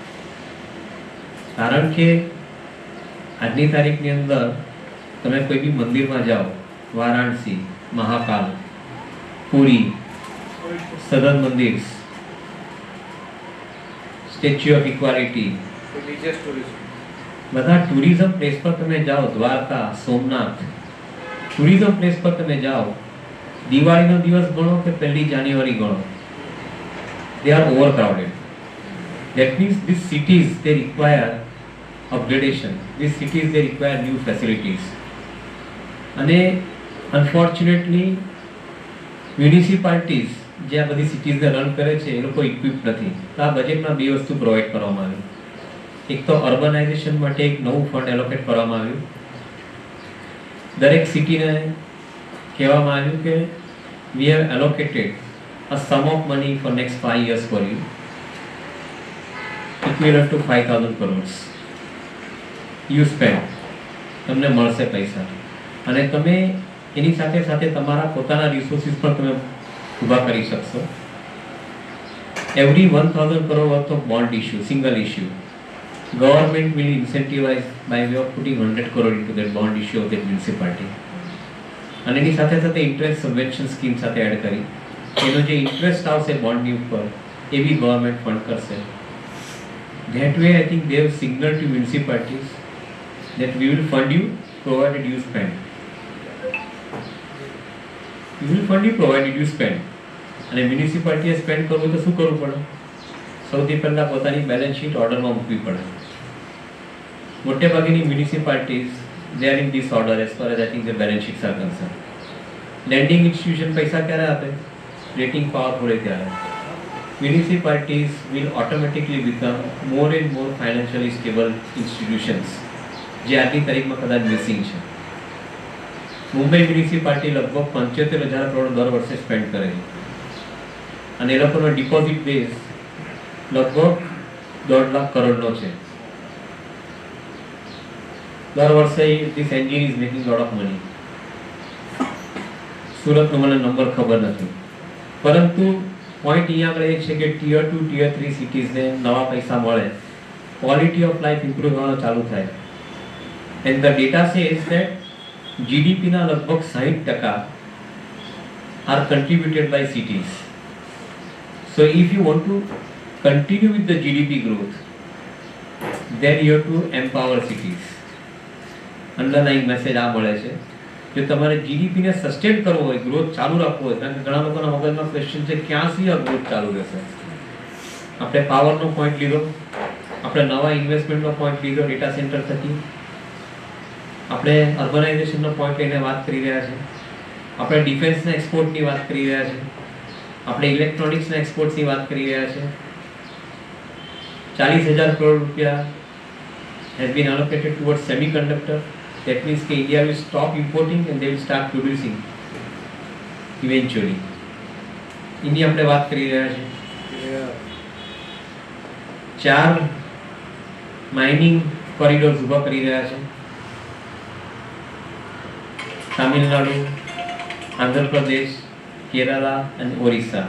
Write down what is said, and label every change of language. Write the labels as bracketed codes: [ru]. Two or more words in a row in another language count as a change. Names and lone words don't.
[gu] કારણ કે આજની તારીખની અંદર તમે કોઈ બી મંદિરમાં જાઓ, વારાણસી, મહાકાલ, પુરી, સદન મંદિર, સ્ટેચ્યુ ઓફ ઇક્વાલિટી, બધા [en] tourism place [gu] પર તમે જાઓ, દ્વારકા, સોમનાથ, [en] tourism place [gu] પર તમે જાઓ, દિવાળીનો દિવસ ગણો કે 1 જાન્યુઆરી ગણો, [en] they are overcrowded. That means these cities, they require upgradation. These cities, they require new facilities. [gu] અને [en] unfortunately municipalities [gu] જે આ બધી સિટીઝને રન કરે છે એ લોકો ઇક્વિપ નથી. તો આ બજેટમાં બે વસ્તુ પ્રોવાઈડ કરવામાં આવી. એક તો અર્બનાઇઝેશન માટે એક નવું [en] fund allocate [gu] કરવામાં આવ્યું. દરેક સિટીને કહેવામાં આવ્યું કે [en] we have allocated a sum of money for next 5 years for you, equivalent to 5,000 crores. You spend, [gu] તમને મળશે પૈસા, અને તમે એની સાથે સાથે તમારા પોતાના રિસોર્સિસ પણ તમે ઊભા કરી શકશો. [en] Every 1,000 crore worth of bond issue, single issue, government will incentivize by way of putting 100 crore into that bond issue of that municipality. [gu] અને એની સાથે સાથે [en] interest subvention scheme [gu] સાથે એડ કરી એનો જે ઇન્ટરેસ્ટ આવશે બોન્ડની ઉપર એ બી [en] government fund [gu] કરશે. [en] that way I think they have signal to municipalities that we will fund you provided you spend. We will fund you provided you spend. [gu] અને મ્યુનિસિપાલિટીએ સ્પેન્ડ કરવું તો શું કરવું પડે? સૌથી પહેલાં પોતાની [en] balance sheet [gu] ઓર્ડરમાં મૂકવી પડે. મોટે ભાગની [en] મ્યુનિસિપાલિટીઝ they are in this order as far as I think the balance sheets are concerned. Lending institution [gu] પૈસા ક્યારે આપે? [en] rating power [gu] હોય ત્યારે. [en] Municipalities will automatically become more and more financially stable institutions, [gu] જે આજની તારીખમાં કદાચ મિસિંગ છે. મુંબઈ મ્યુનિસિપાલિટી લગભગ 75,000 કરોડ દર વર્ષે સ્પેન્ડ કરે છે, અને એ લોકોનો [en] deposit base [gu] લગભગ 1.5 લાખ કરોડનો છે. દર વર્ષે [en] this engine is making lot of money. [gu] સુરતનો મને નંબર ખબર નથી, પરંતુ પોઈન્ટ અહીંયા આગળ એ છે કે [en] tier 2 tier 3 [gu] સિટીઝને નવા પૈસા મળે, [en] quality of life improve [gu] થવાનું ચાલુ થાય. [en] and the data says that [gu] જીડીપીના લગભગ [en] 60% are contributed by cities. so if you want to continue with the GDP growth, then you have to empower cities. underline message [gu] આ મળે છે. જો તમારે જીડીપીને સસ્ટેન કરવો હોય, ગ્રોથ ચાલુ રાખવો હોય, કારણ કે ઘણા લોકોના મગજમાં ક્વેશ્ચન છે ક્યાંથી આ ગ્રોથ ચાલુ રહેશે. આપણે પાવરનો પોઈન્ટ લીધો, આપણે નવા ઇન્વેસ્ટમેન્ટનો પોઈન્ટ લીધો [en] data center [gu] થકી, આપણે અર્બનાઇઝેશનનો પોઈન્ટ લઈને વાત કરી રહ્યા છે, આપણે ડિફેન્સના એક્સપોર્ટની વાત કરી રહ્યા છે, આપણે ઇલેક્ટ્રોનિક્સના એક્સપોર્ટ્સની વાત કરી રહ્યા છે. [en] 40,000 [gu] કરોડ રૂપિયા [en] has been allocated towards semiconductor. That means that India will stop importing and they will start producing eventually. [gu] એની આપણે વાત કરી રહ્યા છે. 4 [en] mining corridors [gu] ઊભા કરી રહ્યા છે. તામિલનાડુ, આંધ્રપ્રદેશ, કેરાલા અને ઓરિસ્સા.